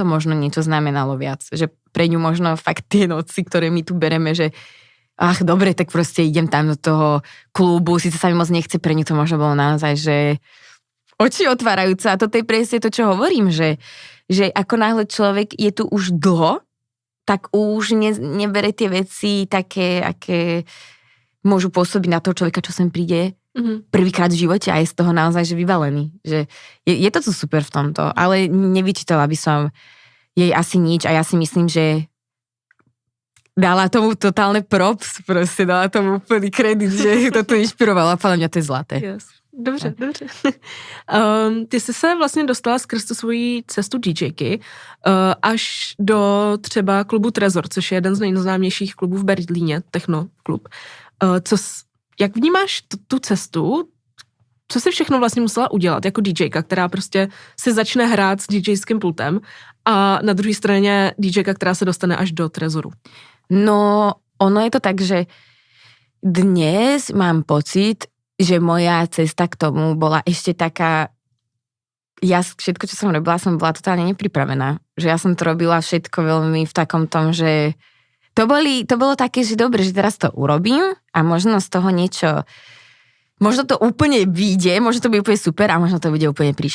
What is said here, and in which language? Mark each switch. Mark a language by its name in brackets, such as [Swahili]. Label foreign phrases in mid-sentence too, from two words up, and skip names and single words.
[Slovak] možno niečo znamenalo viac, že pre ňu možno fakt tie noci, ktoré my tu bereme, že dobre, tak proste idem tam do toho klubu, síce sa mi moc nechce, pre ňu to možno bolo naozaj, že oči otvárajúce a toto je presne to, čo hovorím, že ako náhle človek je tu už dlho, tak už nebere tie veci také, aké môžu pôsobiť na toho človeka, čo sem príde prvýkrát v živote a je z toho naozaj že vyvalený. Že je to tu super v tomto, ale nevyčítala by som jej asi nič a ja si myslím, že dala tomu totálne props, proste dala tomu úplný kredit, že to tu inšpirovala, podľa mňa to je zlaté. [English] Yes. [Czech] Dobře. Ty jsi se vlastně dostala skrz tu svoji cestu DJky až do třeba klubu Trezor, což je jeden z nejznámějších klubů v Berlíně, techno klub. Jak vnímáš tu cestu? Co jsi všechno vlastně musela udělat jako DJka, která prostě si začne hrát s DJským pultem a na druhé straně DJka, která se dostane až do Trezoru? [Slovak] No, ono je to tak, že dnes mám pocit, že moja cesta k tomu bola ešte taká, všetko, čo som robila, som bola totálne nepripravená. Že ja som to robila všetko veľmi v takom tom, že to bolo také, že dobre, že teraz to urobím a možno z toho niečo, možno to úplne vyjde, možno to bude úplne super a možno to bude úplne príšerné.